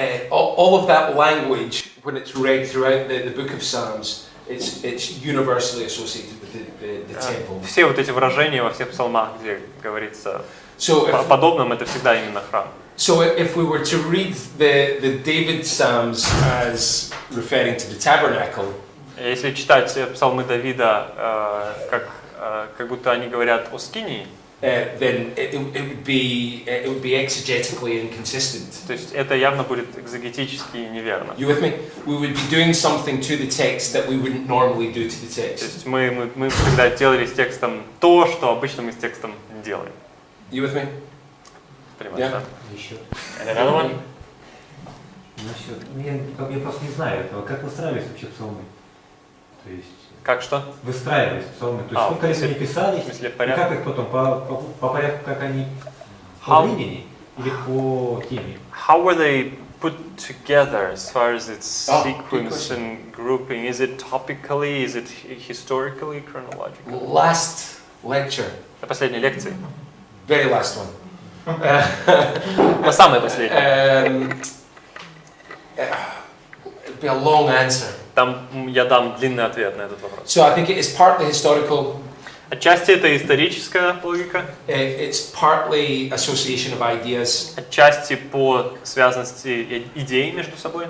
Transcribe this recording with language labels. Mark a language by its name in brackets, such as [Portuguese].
[English] all of that language, when it's read throughout the book of Psalms, it's universally associated with the temple. [Russian] Все вот эти выражения во всех псалмах, где говорится [English] So [Russian] о подобном, это всегда именно храм. [English] So if we were to read the David Psalms as referring to the tabernacle, [Russian] Если читать псалмы Давида, как будто они говорят о скинии, [English] then it would be exegetically inconsistent. [Russian] то есть это явно будет экзегетически неверно. [English] You with me? We would be doing something to the text that we wouldn't normally do to the [Russian] То [English] text. [Russian] есть мы всегда делали с текстом то, что обычно мы с текстом не делаем. [English] You with me? [Russian] Понимаешь, [English] Yeah. [Russian] да? Еще. [English] Another one? [Russian] Насчет... Я просто не знаю этого. Как выстраивались вообще псалмы? То есть... Как что? Выстраивались псалмы. То есть сколько лет они писались, В смысле, и порядок? как их потом, по порядку, как они по [English] How- [Russian] времени или по теме? [English] How were they put together as far as its Oh, good sequence question. and grouping? Is it topically? Is it historically, chronologically? Last lecture, [Russian] На последней лекции. [English] very last one. [Russian] На самой последней. [English] It'd be a long answer. [Russian] Там я дам длинный ответ на этот вопрос. [English] So I think it is partly historical. [Russian] Отчасти это историческая логика, [English] It's partly association of ideas, [Russian] отчасти по связанности идей между собой.